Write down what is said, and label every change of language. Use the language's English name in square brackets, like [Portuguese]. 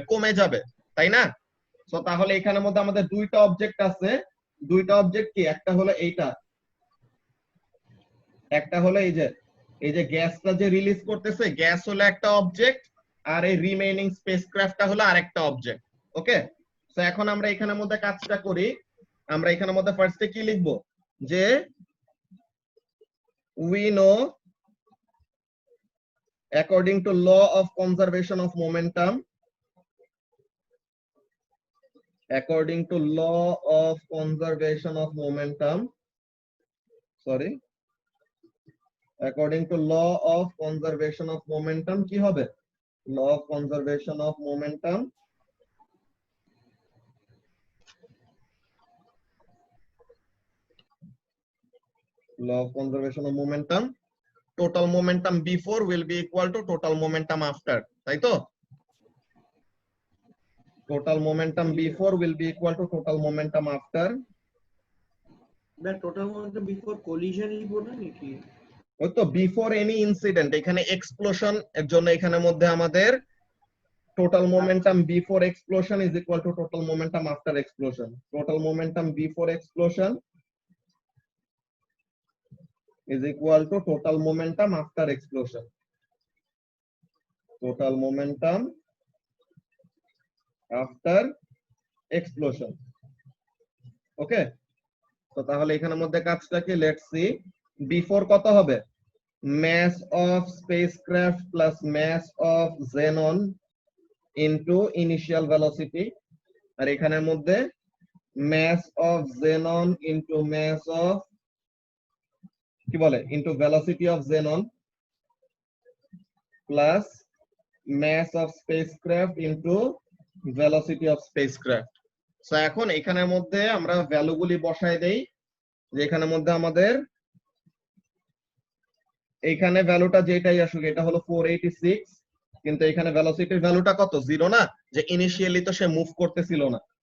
[Bangla] কমে যাবে, তাই না? সো তাহলে এখানের মধ্যে আমাদের দুইটা অবজেক্ট আছে। দুইটা অবজেক্ট কি? একটা হলো এইটা, একটা হলো এই যে গ্যাসটা যে রিলিজ করতেছে, গ্যাস হলো একটা অবজেক্ট, আর এই রিমেইনিং স্পেসক্রাফটটা হলো আরেকটা অবজেক্ট। ওকে, সো এখন আমরা এখানের মধ্যে কাজটা করি। আমরা এখানের মধ্যে ফার্স্টে কি লিখব? [English] যে we know according to law of conservation of momentum, according to law of conservation of momentum, sorry, according to law of conservation of momentum কি হবে? law of conservation of momentum, law of conservation of momentum, total momentum before will be equal to total momentum after, তাই তো? total momentum before will be equal to total momentum after । Total momentum before collision লিখবো না নাকি? ওই তো before any incident, এখানে explosion এর জন্য এখানের মধ্যে আমাদের total momentum before explosion is equal to total momentum after explosion. Total momentum before explosion is equal to total momentum after explosion. Total momentum after explosion. [Bangla] Okay, তো তাহলে এখানের মধ্যে কাজটা কি? [English] Let's see, before কত হবে? mass of spacecraft plus mass of xenon into initial velocity, আর এখানের মধ্যে mass of xenon into mass of কি বলে into velocity of xenon plus mass of spacecraft into velocity of spacecraft. [Bangla] So এখন এখানের মধ্যে আমরা ভ্যালুগুলি বসাই দেই, যে এখানের মধ্যে আমাদের এইখানে ভ্যালুটা যেটাই আসুক এটা হলো 486, কিন্তু এখানে ভেলোসিটির ভ্যালুটা কত, 0 না, যে ইনিশিয়ালি তো সে মুভ করতেছিল না।